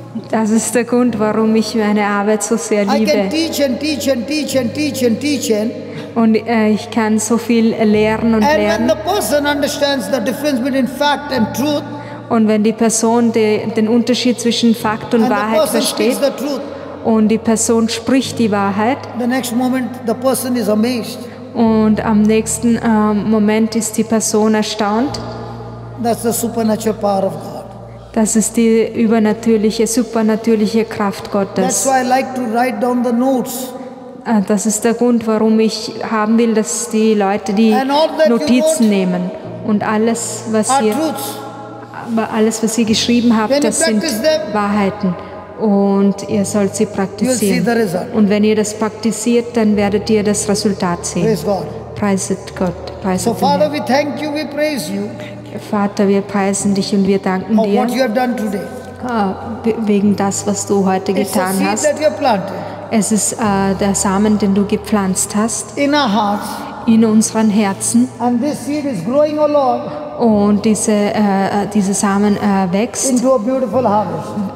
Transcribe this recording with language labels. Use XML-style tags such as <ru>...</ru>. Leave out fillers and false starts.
<de>Das ist der Grund, warum ich meine Arbeit so sehr</de> <en>I can</en> <de>liebe.</de> <en>teach and teach and teach and teach and teach and</en> <de>Und ich kann so viel lehren und</de> <en>when</en> <de>lernen.</de> <en>the person understands the difference between fact and truth,</en> <de>Und wenn die Person den Unterschied zwischen Fakt und</de> <en>and the</en> <de>Wahrheit</de> <en>person speaks</en> <de>versteht</de> <en>the truth,</en> <de>und die Person spricht die Wahrheit</de> <en>the next moment the person is amazed.</en> <de>und am nächsten Moment ist die Person erstaunt.</de> <en>That's the supernatural power of God.</en> <de>Das ist die supernatürliche Kraft</de> <en>That's</en> <de>Gottes.</de> <en>why I like to write down the notes.</en> <de>Das ist der Grund, warum ich haben will, dass die Leute die</de> <en>And all that you</en> <de>Notizen nehmen. Und alles, was</de> <en>Are</en> <de>ihr</de> <en>truths.</en> <de>geschrieben habt,</de> <en>When you</en> <de>das sind</de> <en>practice them,</en> <de>Wahrheiten. Und ihr sollt sie</de> <en>You'll see</en> <de>praktizieren.</de> <en>the result.</en> <de>Und wenn ihr das praktiziert, dann werdet ihr das Resultat sehen.</de> <en>Praise God.</en> <de>Preiset Gott.</de> <en>So</en> <de>Preiset den</de> <en>Father,</en> <de>Herrn.</de> <en>we thank you, we praise you</en> <de>Vater, wir preisen dich und wir danken</de> <en>for</en> <de>dir</de> <en>what you have done today.</en> <de>wegen das, was du heute</de> <en>It's a</en> <de>getan</de> <en>seed</en> <de>hast.</de> <en>that you have planted</en> <de>Es ist der Samen, den du gepflanzt hast</de> <en>in our hearts,</en> <de>in unseren Herzen.</de> <en>and this seed is growing, O Lord,</en> <de>Und diese Samen wächst</de> <en>into a beautiful harvest.</en>